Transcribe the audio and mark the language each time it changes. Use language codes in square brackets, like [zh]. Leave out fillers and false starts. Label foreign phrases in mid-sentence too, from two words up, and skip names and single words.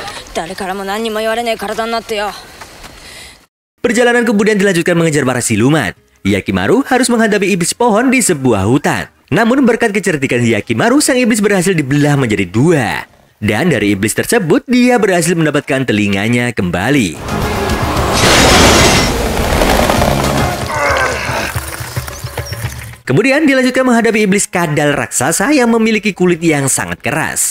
[ja] 誰からも何にも言われねえ体になってよ。 [id] Perjalanan kemudian dilanjutkan mengejar para siluman. Hyakimaru harus menghadapi iblis pohon di sebuah hutan. Namun berkat kecerdikan Hyakimaru, sang iblis berhasil dibelah menjadi dua. Dan dari iblis tersebut, dia berhasil mendapatkan telinganya kembali. Kemudian dilanjutkan menghadapi iblis kadal raksasa yang memiliki kulit yang sangat keras.